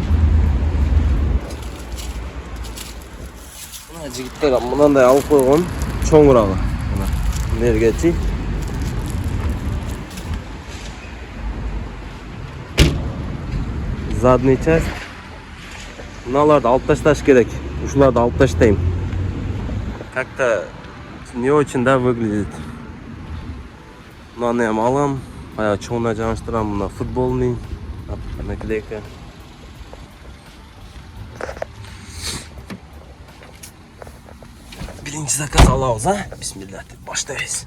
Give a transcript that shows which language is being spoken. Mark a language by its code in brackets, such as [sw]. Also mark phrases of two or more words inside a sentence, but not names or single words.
[ky] Мына жигиттер мынандай алып койгон, чоңурагы. Мына мергечи. [ru] Задний часть. [ky] Мыналарды алып ташташ керек. Ушуларды алып таштайм. [ru] Как-то не очень, да, выглядит. [ky] Мынаны ham алам. Аяк чоңуна жаңыштырам. Мына [ru] футболный наклейка. [ky] Биринчи заказ алабыз, Бисмилlah деп баштайбыз.